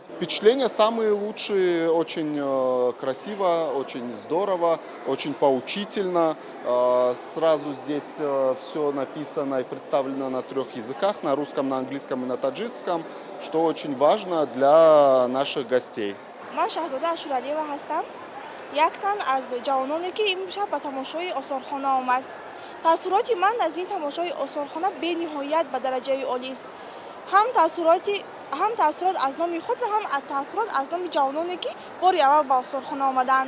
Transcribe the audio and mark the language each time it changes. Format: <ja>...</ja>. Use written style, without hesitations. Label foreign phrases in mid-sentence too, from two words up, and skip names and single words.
<ru>Впечатления самые лучшие, очень красиво, очень здорово, очень поучительно. Сразу здесь все написано и представлено на 3 языках, на русском, на английском и на таджикском, что очень важно для наших гостей.</ru> <tg>Ман Шаҳзода Ашуралиева ҳастам. Яктан аз ҷавононе ки имшаб ба тамошои осорхона омад. Таъссуроти ман аз ин тамошои осорхона бениҳоят ба дараҷаи олист. ҳам таъссурот аз номи худ ва ҳам таъссурот аз номи ҷавононе ки бори аввал ба осорхона омаданд.</tg>